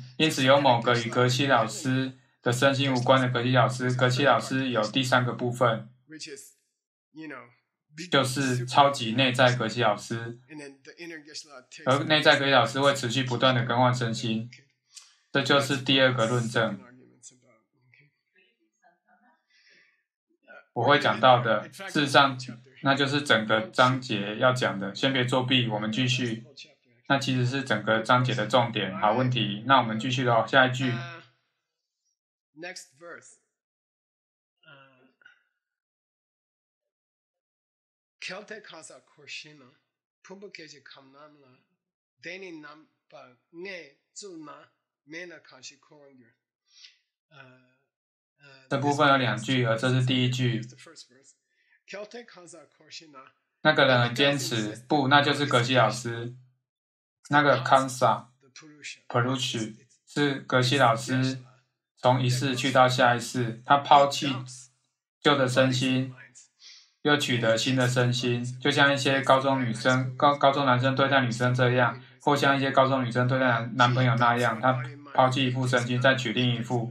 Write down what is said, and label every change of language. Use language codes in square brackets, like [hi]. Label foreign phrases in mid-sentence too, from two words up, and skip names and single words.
[zh] 因此，有某个与格西老师的身心无关的格西老师，格西老师有第三个部分，就是超级内在格西老师，而内在格西老师会持续不断的更换身心，这就是第二个论证。我会讲到的，事实上，那就是整个章节要讲的。先别作弊，我们继续。那其实是整个章节的重点。好问题，那我们继续咯，下一句。 [en] Next verse. Kelte kasa koshina, pumbukeji kamnamla, deni nampa nge zuna mena kashi korangir. [zh] 这部分有2句，而这是第一句。那个人很坚持，不，那就是格西老师。那个 Kansa Perush 是格西老师从一世去到下一世，他抛弃旧的身心，又取得新的身心，就像一些高中男生对待女生这样，或像一些高中女生对待男朋友那样，他抛弃一副身心，再取另一副。